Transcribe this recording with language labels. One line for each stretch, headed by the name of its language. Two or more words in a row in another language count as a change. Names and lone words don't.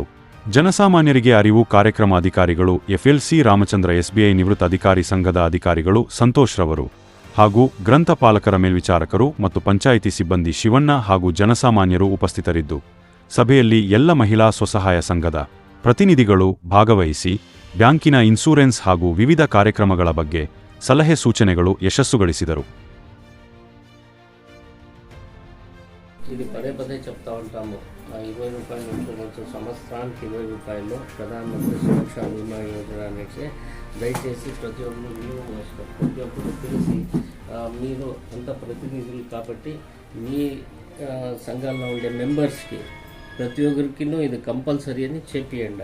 Kannada: ಜನಸಾಮಾನ್ಯರಿಗೆ ಅರಿವು ಕಾರ್ಯಕ್ರಮ ಅಧಿಕಾರಿಗಳು, ಎಫ್ಎಲ್ಸಿ ರಾಮಚಂದ್ರ ಎಸ್ಬಿಐ ನಿವೃತ್ತ ಅಧಿಕಾರಿ ಸಂಘದ ಅಧಿಕಾರಿಗಳು ಸಂತೋಷ್ ರವರು ಹಾಗೂ ಗ್ರಂಥಪಾಲಕರ ಮೇಲ್ವಿಚಾರಕರು ಮತ್ತು ಪಂಚಾಯಿತಿ ಸಿಬ್ಬಂದಿ ಶಿವಣ್ಣ ಹಾಗೂ ಜನಸಾಮಾನ್ಯರು ಉಪಸ್ಥಿತರಿದ್ದು, ಸಭೆಯಲ್ಲಿ ಎಲ್ಲ ಮಹಿಳಾ ಸ್ವಸಹಾಯ ಸಂಘದ ಪ್ರತಿನಿಧಿಗಳು ಭಾಗವಹಿಸಿ ಬ್ಯಾಂಕಿನ ಇನ್ಸೂರೆನ್ಸ್ ಹಾಗೂ ವಿವಿಧ ಕಾರ್ಯಕ್ರಮಗಳ ಬಗ್ಗೆ ಸಲಹೆ ಸೂಚನೆಗಳು ಯಶಸ್ಸುಗಳಿಸಿದರು.
Telugu: ఇది పదే పదే చెప్తా ఉంటాము. 20 రూపాయల ఇన్సూరెన్స్ సంవత్సరానికి 20 రూపాయలు ప్రధానమంత్రి సురక్షా బీమా యోజన అనేసి దయచేసి ప్రతి ఒక్కరు విలువ వేసుకోండి. ప్రతి ఒక్కరు తెలిసి మీరు అంత ప్రతినిధులు కాబట్టి మీ సంఘాల్లో ఉండే మెంబర్స్కి ప్రతి ఒక్కరికి ఇది కంపల్సరీ అని చెప్పియండి.